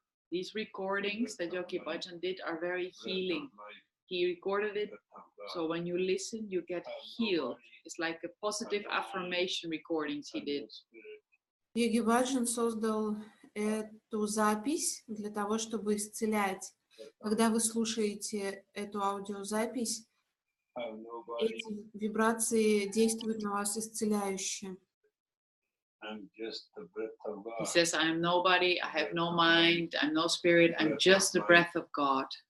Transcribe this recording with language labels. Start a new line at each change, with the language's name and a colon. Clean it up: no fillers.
English: These recordings that Yogi Bhajan did are very healing. He recorded it, so when you listen, you get healed. It's like a positive affirmation recordings he did.
Russian: Йоги Баджан создал эту запись для того, чтобы исцелять. Когда вы слушаете эту аудиозапись, эти вибрации действуют на вас исцеляюще.
English: He says, I am nobody, I have no mind, I'm no spirit, I'm just the breath of God.